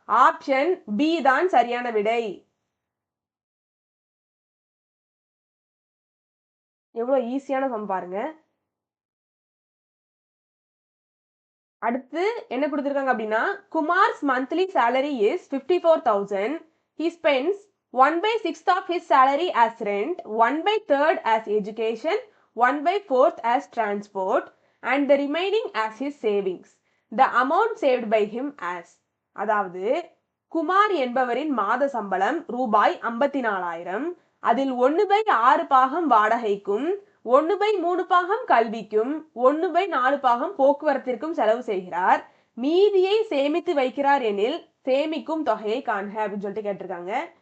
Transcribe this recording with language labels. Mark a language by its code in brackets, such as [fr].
[ta] Option B தான் சரியான விடை. எவ்வளவு ஈஸியான சம் பாருங்க. அடுத்து என்ன கொடுத்திருக்காங்க அப்படின்னா, [en] Kumar's monthly salary is 54,000. He spends 1/6 of his salary as rent, 1/3 as education, 1/4 as transport and the remaining as his savings. The amount saved by him as. [ta] அதாவது குமார் என்பவரின் மாத சம்பளம் ரூபாய் 54,000. அதில் 1/6 பாகம் வாடகைக்கும், 1/3 பாகம் கல்விக்கும், 1/4 பாகம் போக்குவரத்திற்கும் செலவு செய்கிறார். மீதியை சேமித்து வைக்கிறார் எனில் சேமிக்கும் தொகையை காண்க அப்படின்னு சொல்லிட்டு கேட்டிருக்காங்க.